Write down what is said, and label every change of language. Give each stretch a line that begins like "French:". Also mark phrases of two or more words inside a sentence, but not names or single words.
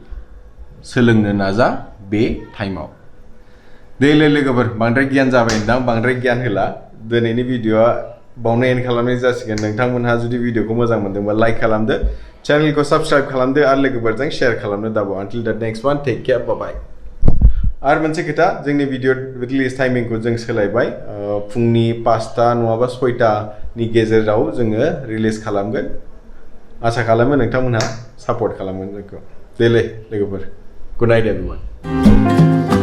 Bodo: सोलोंनो नाजा बे टाइमाव देले लोगोफोर बांद्राय गियान जाबाय नोंथां बांद्राय गियान होला दिनैनि भिडिअआ बावनो एन्ड खालामनाय जासिगोन नोंथांमोनहा जुदि भिडिअखौ मोजां मोनदोंबा लाइक खालामदो चेनेलखौ साबस्क्राइब खालामदो आरो लोगोफोरजों शेयार खालामनो दाबाव
English: until the next one take care bye
Bodo: आरो मोनसे खोथा जोंनि भिडिअ रिलिज टाइमिंखौ जों सोलायबाय फुंनि 5टा नङाबा 6टानि गेजेराव जोङो रिलिज खालामगोन आसा खालामो नोंथांमोनहा सापर्ट खालामगोन जोंखौ देले लोगोफोर
English: good night everyone